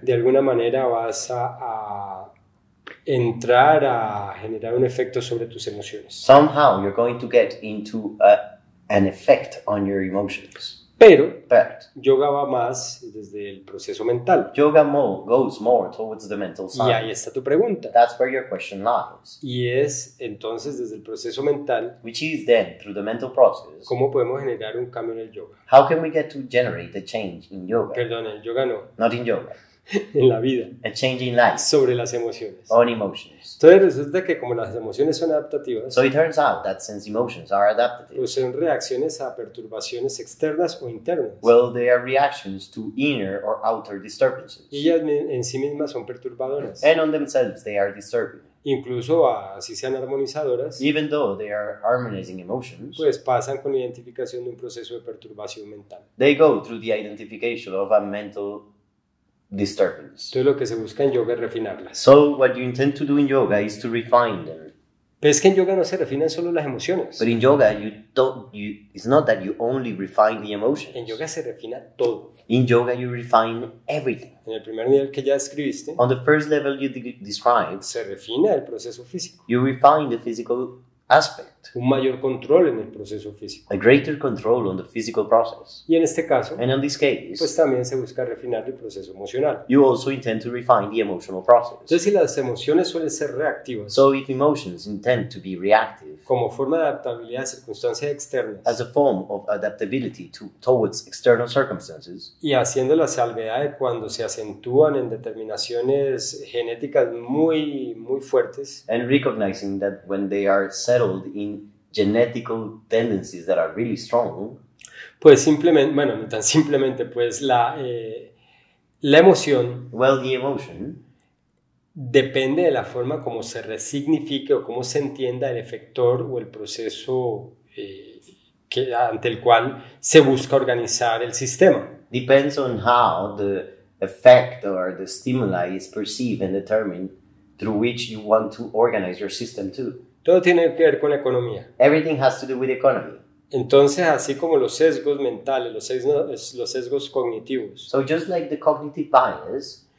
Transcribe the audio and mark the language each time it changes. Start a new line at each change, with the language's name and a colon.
Spanish: de alguna manera vas a entrar a generar un efecto sobre tus emociones.
English: somehow you're going to get into an effect on your emotions.
Spanish: Pero
English: But
Spanish: yoga va más desde el proceso mental.
English: yoga goes more towards the mental
Spanish: Y
English: side.
Spanish: ahí está tu pregunta.
English: That's where your question lies,
Spanish: Y es entonces desde el proceso mental,
English: which is then through the mental process.
Spanish: ¿cómo podemos generar un cambio en el yoga?
English: How can we get to generate a change in yoga?
Spanish: Perdón, en el yoga no,
English: Not in yoga,
Spanish: en la vida,
English: a change in life,
Spanish: sobre las emociones.
English: on emotions.
Spanish: Entonces resulta que como las emociones son adaptativas,
English: So it turns out that since emotions are adaptive,
Spanish: pues son reacciones a perturbaciones externas o internas.
English: well, they are reactions to inner or outer disturbances.
Spanish: Y ellas en sí mismas son perturbadoras.
English: And on themselves, they are disturbing.
Spanish: Incluso así sean armonizadoras,
English: Even though they are harmonizing emotions,
Spanish: pues pasan con la identificación de un proceso de perturbación mental.
English: they go through the identification of a mental disturbance.
Spanish: Entonces lo que se busca en yoga es refinarlas.
English: So what you intend to do in yoga is to refine them.
Spanish: Pero es que en yoga no se refinan solo las emociones.
English: But in yoga, it's not that you only refine the
Spanish: En
English: emotions.
Spanish: yoga se refina todo.
English: In yoga, you refine everything.
Spanish: En el primer nivel que ya describiste,
English: On the first level you described,
Spanish: se refina el proceso físico.
English: you refine the physical aspect,
Spanish: Un mayor control en el proceso físico.
English: a greater control on the physical process.
Spanish: Y en este caso,
English: And in this case,
Spanish: pues también se busca refinar el proceso emocional.
English: you also intend to refine the emotional process.
Spanish: Entonces, si las emociones suelen ser reactivas,
English: So if emotions intend to be reactive
Spanish: como forma de adaptabilidad a circunstancias externas,
English: as a form of adaptability towards external circumstances,
Spanish: y haciendo la salvedad de cuando se acentúan en determinaciones genéticas muy fuertes,
English: and recognizing that when they are settled in genetical tendencies that are really strong,
Spanish: pues simplemente, bueno, no tan simplemente, pues la emoción
English: well, the emotion
Spanish: depende de la forma como se resignifique o cómo se entienda el efector o el proceso ante el cual se busca organizar el sistema.
English: depends on how the effect or the stimuli is perceived and determined through which you want to organize your system too.
Spanish: Todo tiene que ver con la economía.
English: Everything has to do with economy.
Spanish: Entonces, así como los sesgos mentales, los sesgos cognitivos,
English: So just like the cognitive bias